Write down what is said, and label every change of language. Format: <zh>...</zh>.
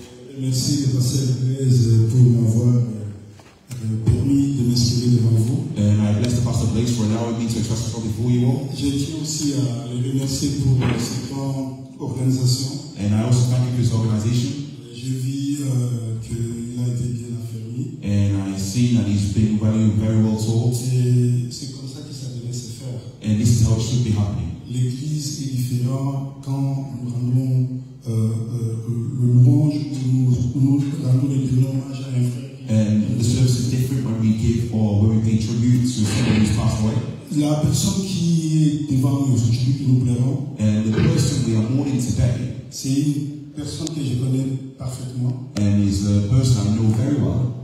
<fr>Je remercie le pasteur Blaise pour m'avoir permis de m'exprimer devant vous.</fr> <en>And I bless the Pastor Blaise for allowing me to express myself before you all.</en> <fr>Je tiens aussi à le remercier pour cette grande organisation.</fr> <en>And I also thank you for this organization.</en> <fr>Je vis qu'il a été bien affermi.</fr> <en>And I see that he's been very well taught.</en> <fr>C'est comme ça que ça devait se faire.</fr> <en>And this is how it should be happening.</en> <fr>L'église est différente quand nous rendons le louange ou nous rendons le hommage à un frère.</fr> <en>And the service is different when we give or when we pay tribute to someone who's passed away.</en> <fr>La personne qui est devant nous aujourd'hui, que nous pleurons,</fr> <en>And the person we are mourning today,</en> <fr>c'est une personne que je connais parfaitement.</fr> <en>and is a person I know very well.</en>